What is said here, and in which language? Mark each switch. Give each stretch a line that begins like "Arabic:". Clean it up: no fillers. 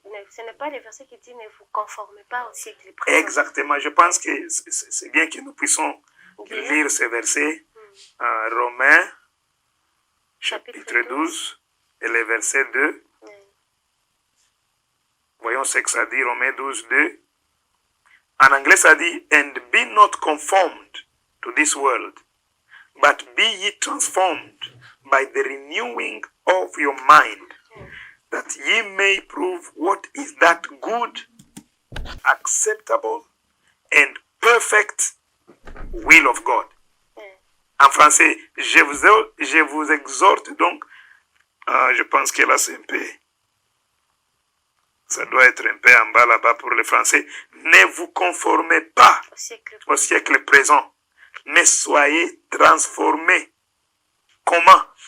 French: Ce n'est pas le verset qui dit ne vous conformez pas au siècle présent. Exactement. Je pense que c'est bien que nous puissions lire ce verset. Romains chapitre 12 et le verset 2. Voyons ce que ça dit, Romains 12, 2. En anglais, ça dit,
English: and be not conformed to this world, but be ye transformed by the renewing of your mind, that ye may prove what is that good, acceptable, and perfect will of God.
French: En français, je vous exhorte donc, je pense que là c'est un peu, ça doit être un peu en bas là-bas pour le français, ne vous conformez pas au siècle présent, mais soyez transformés. Comment?